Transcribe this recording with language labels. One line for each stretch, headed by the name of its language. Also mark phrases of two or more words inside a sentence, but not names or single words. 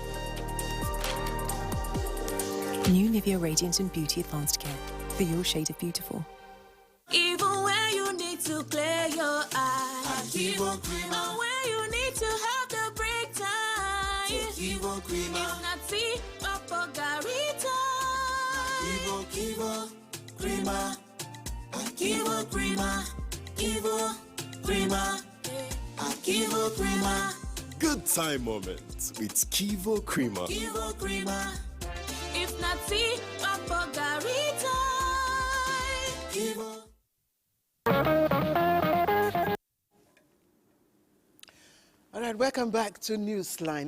English: New Nivea Radiant and Beauty Advanced Care for your shade of beautiful. Even when you need to clear your eyes, or when you need to have the break time, if not tea, Papa Garita. Kivo Crema, Kivo Crema, Kivo Crema, Kivo Crema. Good time moments with Kivo Crema. Kivo Crema. If not tea, Papa Garita. Kivo. All right, welcome back to Newsline.